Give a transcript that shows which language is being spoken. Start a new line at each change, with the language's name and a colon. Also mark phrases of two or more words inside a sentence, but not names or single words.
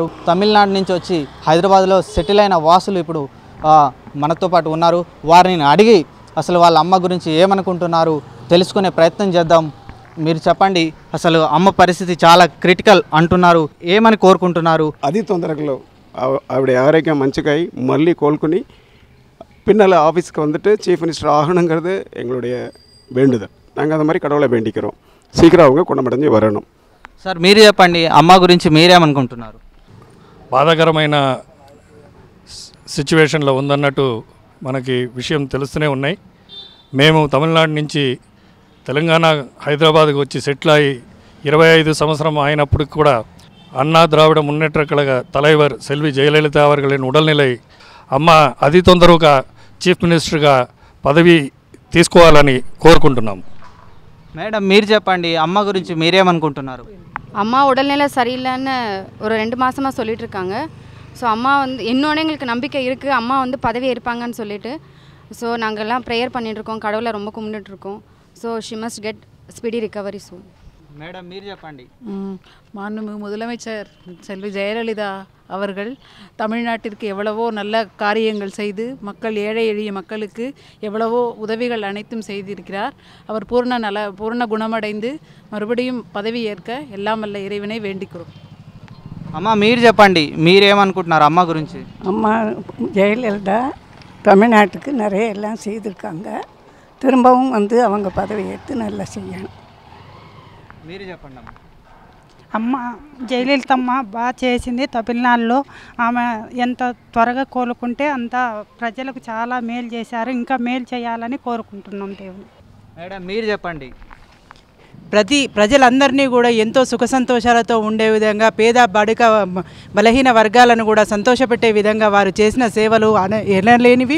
Telugu: తమిళనాడు నుంచి వచ్చి హైదరాబాద్లో సెటిల్ అయిన వాసులు ఇప్పుడు మనతో పాటు ఉన్నారు. వారిని అడిగి అసలు వాళ్ళ అమ్మ గురించి ఏమనుకుంటున్నారు తెలుసుకునే ప్రయత్నం చేద్దాం. మీరు చెప్పండి, అసలు అమ్మ పరిస్థితి చాలా క్రిటికల్ అంటున్నారు, ఏమని కోరుకుంటున్నారు? అది తొందరగా ఆవిడ
Tamil: ஆரோக்கியம்
Telugu: మంచిగా మళ్ళీ కోలుకుని
Tamil: பின்னால் ஆஃபீஸ்க்கு வந்துட்டு சீஃப் மினிஸ்டர் ஆகணுங்கிறது எங்களுடைய வேண்டுதல். நாங்கள் அந்த மாதிரி கடவுளை வேண்டிக்கிறோம். சீக்கிரம் அவங்க குணமடைஞ்சு வரணும்.
Telugu: సార్ మీరు చెప్పండి, అమ్మ గురించి మీరేమనుకుంటున్నారు? బాధాకరమైన సిచ్యువేషన్లో ఉందన్నట్టు మనకి విషయం తెలుస్తూనే ఉన్నాయి. మేము తమిళనాడు నుంచి తెలంగాణ హైదరాబాద్కి వచ్చి సెటిల్ అయ్యి 25 సంవత్సరం అయినప్పటికి కూడా అన్నా ద్రావిడ మున్నేట్ర కళగ
Tamil: தலைவர் செல்வி ஜெயலலிதா அவர்களின் உடல்நிலை
Telugu: అమ్మ అతి తొందరగా చీఫ్ మినిస్టర్గా పదవి తీసుకోవాలని కోరుకుంటున్నాం. మేడం మీరు చెప్పండి, అమ్మ గురించి మీరేమనుకుంటున్నారు?
Tamil: அம்மா உடல்நிலை சரியில்லைன்னு ஒரு 2 மாதமாக சொல்லிட்டு இருக்காங்க. ஸோ அம்மா வந்து இன்னொன்று எங்களுக்கு நம்பிக்கை இருக்குது, அம்மா வந்து பதவி ஏற்பாங்கன்னு சொல்லிட்டு. ஸோ நாங்கள்லாம் ப்ரேயர் பண்ணிகிட்ருக்கோம், கடவுளை ரொம்ப கும்பிட்டுருக்கோம்.
English: so she must get speedy recovery soon.
Telugu: மேடம் మీరు చెప్పండి.
Tamil: மாண்புமிகு முதலமைச்சர் செல்வி ஜெயலலிதா அவர்கள் தமிழ்நாட்டிற்கு எவ்வளவோ நல்ல காரியங்கள் செய்து மக்கள் ஏழை எளிய மக்களுக்கு எவ்வளவோ உதவிகள் அனைத்தும் செய்திருக்கிறார். அவர் பூர்ண குணமடைந்து மறுபடியும் பதவி ஏற்க எல்லாம் வல்ல இறைவனை வேண்டிக்கிறோம்.
Telugu: అమ్మ మీరు చెప్పండి, మీరేమనుకుంటున్నారు అమ్మ గురించి?
Tamil: அம்மா ஜெயலலிதா தமிழ்நாட்டுக்கு நிறைய எல்லாம் செய்திருக்காங்க. திரும்பவும் வந்து அவங்க பதவி ஏற்று நல்லா செய்யணும்.
Telugu: మీరు చెప్పండి. అమ్మ జయలలితమ్మ బాగా చేసింది. తమిళనాడులో ఆమె ఎంత త్వరగా కోలుకుంటే అంత ప్రజలకు చాలా మేలు చేశారు. ఇంకా మేలు చేయాలని కోరుకుంటున్నాం దేవుని. మేడం మీరు చెప్పండి. ప్రజలందరినీ కూడా ఎంతో సుఖ సంతోషాలతో ఉండే విధంగా పేద బడుక బలహీన వర్గాలను కూడా సంతోషపెట్టే విధంగా వారు చేసిన సేవలు ఎనలేనివి.